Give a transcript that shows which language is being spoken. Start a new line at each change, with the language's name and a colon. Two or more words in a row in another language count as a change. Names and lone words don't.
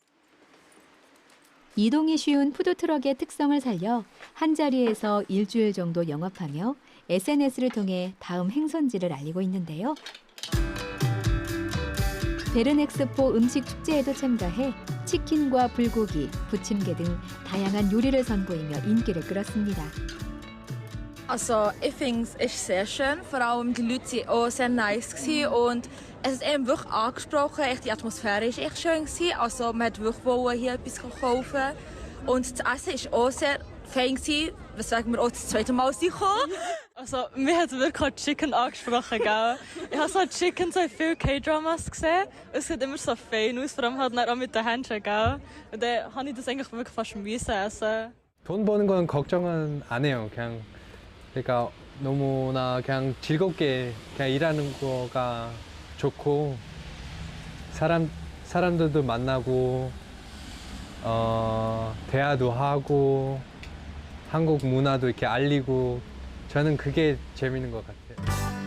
Korean: 이동이 쉬운 푸드트럭의 특성을 살려 한 자리에서 일주일 정도 영업하며 SNS를 통해 다음 행선지를 알리고 있는데요. 베른엑스포 음식 축제에도 참가해 치킨과 불고기, 부침개 등 다양한 요리를 선보이며 인기를 끌었습니다.
German: Also, ich finde es ist sehr schön, vor allem die Leute waren auch sehr nice und es ist eben wirklich angesprochen, echt, die Atmosphäre ist echt schön gewesen, also man hat wirklich wollen hier etwas kaufen und das Essen ist auch sehr fein gewesen, weswegen wir auch das zweite Mal sind gekommen. Also, mir hat wirklich auch Chicken angesprochen, gell? Ich habe so Chicken so viele K-Dramas gesehen. Es sieht immer so fein aus, vor allem halt auch mit den Händchen, gell? Und dann habe ich das eigentlich wirklich fast müssen essen.
Korean: 돈 버는 건 걱정은 안 해요. 그러니까 너무나 그냥 즐겁게 그냥 일하는 거가 좋고 사람들도 만나고 대화도 하고 한국 문화도 이렇게 알리고 저는 그게 재밌는 것 같아요.